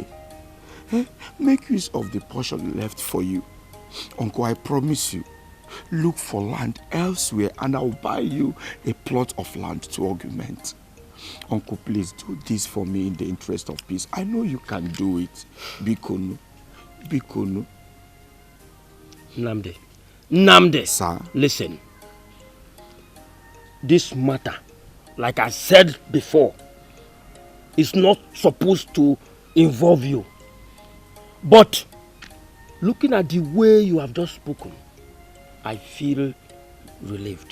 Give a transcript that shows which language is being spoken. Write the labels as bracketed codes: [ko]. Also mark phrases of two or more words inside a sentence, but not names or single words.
[en] Make use of the portion left for you. Uncle, I promise you, look for land elsewhere and I'll buy you a plot of land to augment. Uncle, please do this for me in the interest of peace. I know you can do it. Bikunu. Bikunu. Namde. Sir? Listen. This matter, like I said before, is not supposed to involve you. But looking at the way you have just spoken, I feel relieved.